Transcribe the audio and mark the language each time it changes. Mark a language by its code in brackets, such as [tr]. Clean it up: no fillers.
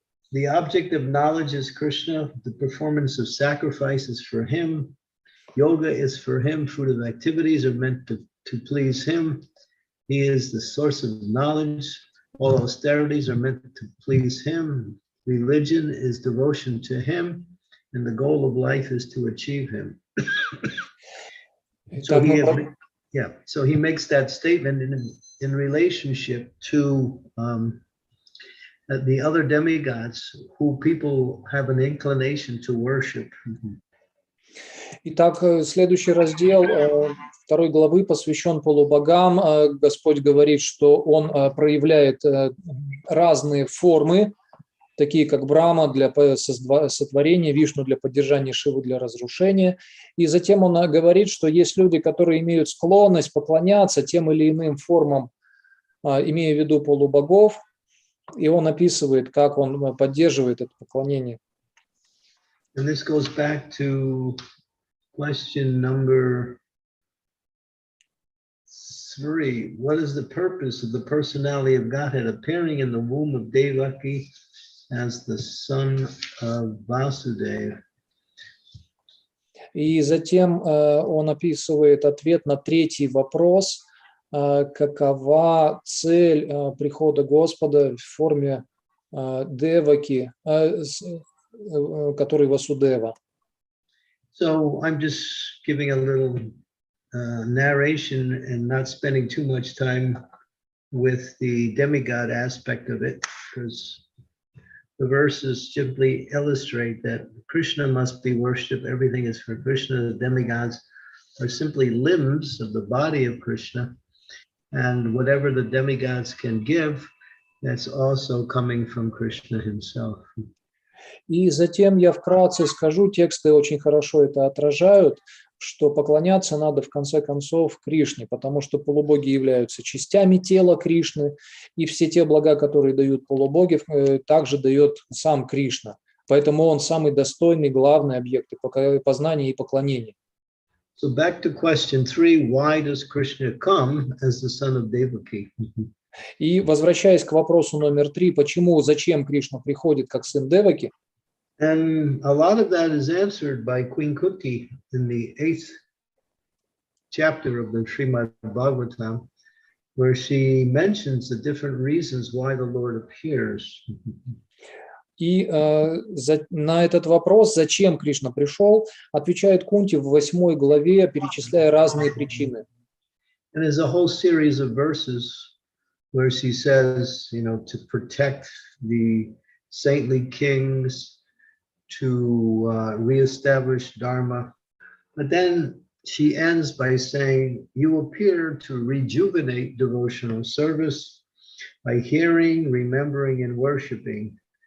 [en] the object of knowledge is Krishna, the performance of sacrifice is for him, yoga is for him, fruitive activities are meant to please him, he is the source of knowledge, all austerities are meant to please him, religion is devotion to him, and the goal of life is to achieve him. So he makes that statement in relationship to the other demigods who people have an inclination to worship. [ru] Итак, следующий раздел 2 главы посвящен полубогам. Господь говорит, что Он проявляет разные формы, такие как Брахма для сотворения, Вишну для поддержания, Шиву для разрушения. И затем он говорит, что есть люди, которые имеют склонность поклоняться тем или иным формам, имея в виду полубогов, и он описывает, как он поддерживает это поклонение. [en] And this goes back to question number 3. What is the purpose of the personality of Godhead appearing in the womb of Devaki as the son of Vasudeva? [ru] И затем он описывает ответ на 3-й вопрос, какова цель прихода Господа в форме Деваки, который Васудева. [en] So I'm just giving a little narration and not spending too much time with the demigod aspect of it, because the verses simply illustrate that Krishna must be worshipped. Everything is for Krishna. The demigods are simply limbs of the body of Krishna. And whatever the demigods can give that's also coming from Krishna himself. [ru] И затем я вкратце скажу, тексты очень хорошо это отражают, что поклоняться надо в конце концов Кришне, потому что полубоги являются частями тела Кришны, и все те блага, которые дают полубоги, также дает сам Кришна. Поэтому он самый достойный, главный объект познания и поклонения. [en] So back to question 3, why does Krishna come as the son of Devaki? [ru] И возвращаясь к вопросу номер 3, зачем Кришна приходит как сын Деваки? [en] And a lot of that is answered by Queen Kuti in the 8th chapter of the Shrimad-Bhagavatam, where she mentions the different reasons why the Lord appears. [ru] И на этот вопрос, зачем Кришна пришел, отвечает Кунти в 8 главе, перечисляя разные причины. [en] And there's a whole series of verses where she says, to protect the saintly kings, to reestablish Dharma. But then she ends by saying, you appear to rejuvenate devotional service by hearing, remembering, and worshiping.